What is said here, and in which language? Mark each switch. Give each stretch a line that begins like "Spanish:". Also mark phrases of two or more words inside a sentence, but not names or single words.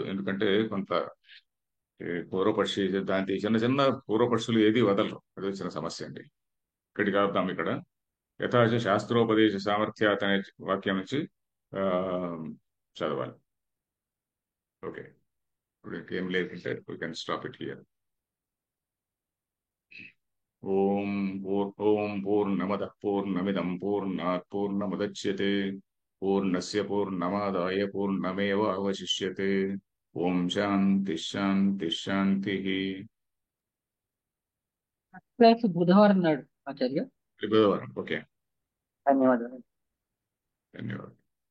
Telugu: ఎందుకంటే కొంత పూర్వపక్షి సిద్ధాంతి చిన్న చిన్న పూర్వపక్షులు ఏది వదలరు, అది వచ్చిన సమస్య అండి. ఇక్కడికి ఆపుదాం ఇక్కడ.
Sanskrit: యథాచ శాస్త్రోపదేశ సామర్థ్యాత్
Telugu: అనే వాక్యం నుంచి ఆ, చదవాలి. ఓకే, ఇప్పుడు ఇంకేం లేకుంటే
English: we can stop it here.
Sanskrit: ఓం పూర్ణమదః పూర్ణమిదం పూర్ణాత్ పూర్ణముదచ్యతే పూర్ణస్య పూర్ణమాదాయ పూర్ణమేవావశిష్యతే. ఓం శాంతి శాంతి శాంతి.
Telugu: క్లాస్ బుధవారం నాడు ఆచార్య. బుధవారం. ఓకే. ధన్యవాదాలు. ధన్యవాదాలు.